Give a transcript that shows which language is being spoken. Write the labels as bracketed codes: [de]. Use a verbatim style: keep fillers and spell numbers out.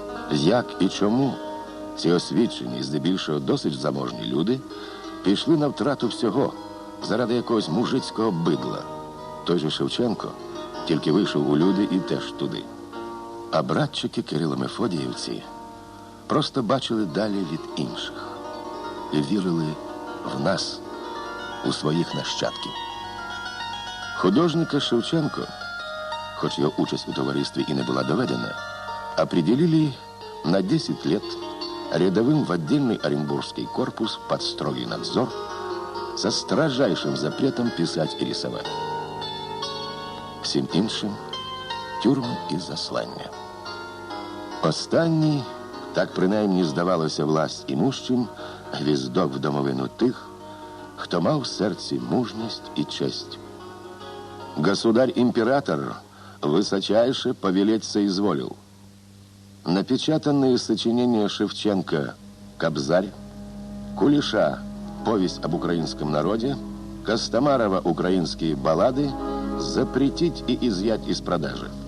[uk] Як і чому ці освічені і здебільшого досить заможні люди пішли на втрату всього заради якогось мужицького бидла? Той же Шевченко тільки вийшов у люди і теж туди. А братчики Кирило-Мефодіївці просто бачили далі від інших і вірили в нас, у своїх нащадків. Художника Шевченко, хоч його участь у товаристві і не була доведена, [ru] определили на десять лет рядовым в отдельный Оренбургский корпус под строгий надзор со строжайшим запретом писать и рисовать. [uk] Всім іншим – тюрми і заслання. Останній, так принаймні здавалося власть імущим, гвіздок в домовину тих, хто мав в серці мужність і честь. [ru] Государь-император высочайше повелеть соизволил. Напечатанные сочинения Шевченко «Кобзарь», Кулиша «Повесть об украинском народе», Костомарова «Украинские баллады» запретить и изъять из продажи.